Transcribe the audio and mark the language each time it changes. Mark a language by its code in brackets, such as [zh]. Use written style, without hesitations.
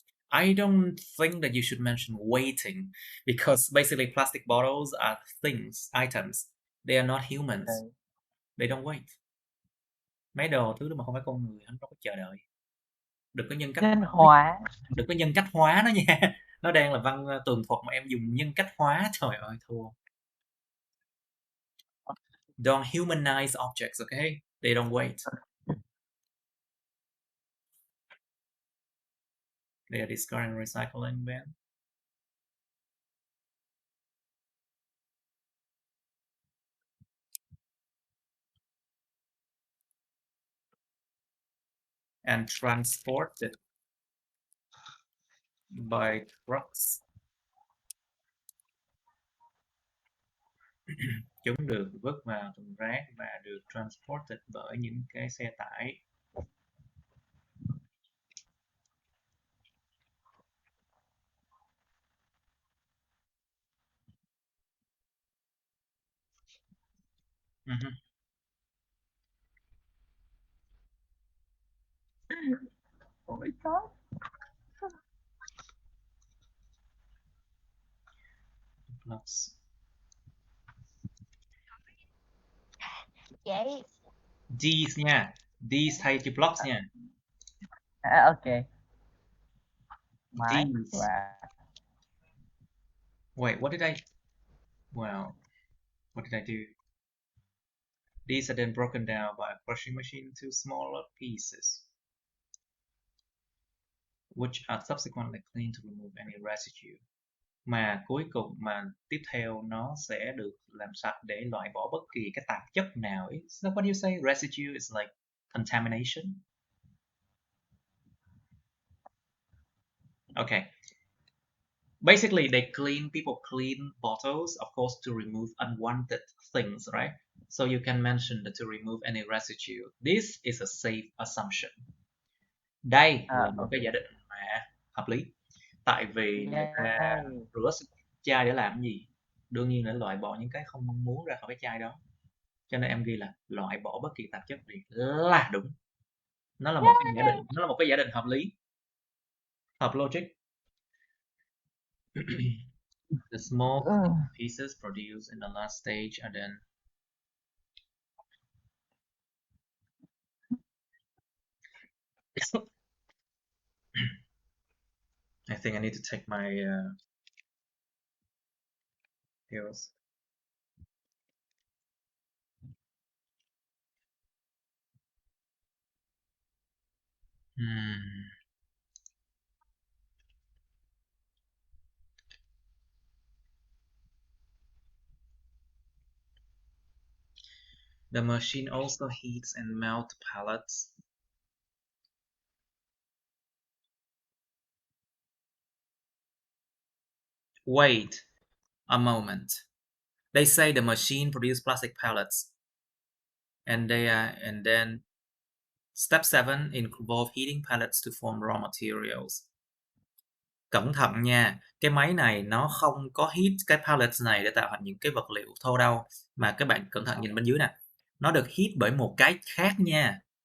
[en] I don't think that you should mention waiting, because basically plastic bottles are things, items. They are not humans. Okay. They don't wait. [vi] Mấy đồ thứ đó mà không phải con người, không có chờ đợi. Đừng có nhân cách Nhân hóa. đừng có nhân cách hóa nó nha. Nó đang là văn tường thuật mà em dùng nhân cách hóa, trời ơi thua. [en] Don't humanize objects, okay? They don't wait. They are discarded in recycling bin. And transported by trucks. [vi] Chúng được vứt vào thùng rác và được transported bởi những cái xe tải. Ôi trời. [en] Blocks. [vi] Vậy These nha. These thay chữ blocks nha. Ok. Máy [en] These. [vi] và [en] Wait, what did I... Well, what did I do? These are then broken down by a crushing machine into smaller pieces, which are subsequently cleaned to remove any residue. [vi] Mà cuối cùng mà tiếp theo nó sẽ được làm sạch để loại bỏ bất kỳ cái tạp chất nào. [en] Is that what you say? Residue is like contamination. Okay. Basically, people clean bottles, of course, to remove unwanted things, right? So you can mention that to remove any residue. This is a safe assumption. [vi] Đây là một cái giả định mà hợp lý. Tại vì người ta rửa chai để làm gì? Đương nhiên là loại bỏ những cái không mong muốn ra khỏi cái chai đó. Cho nên em ghi là loại bỏ bất kỳ tạp chất gì là đúng. Nó là một cái giả định, nó là một cái giả định hợp lý. Hợp logic. [en] The small pieces produced in the last stage are then I think I need to take my pills. The machine also heats and melts pellets. Wait a moment. They say the machine produces plastic pellets, and then step 7 involve heating pellets to form raw materials. [vi] Cẩn thận nha, cái máy này nó không có heat cái pellets này để tạo thành những cái vật liệu thô đâu, mà các bạn cẩn thận nhìn bên dưới nè, nó được heat bởi một cái khác nha.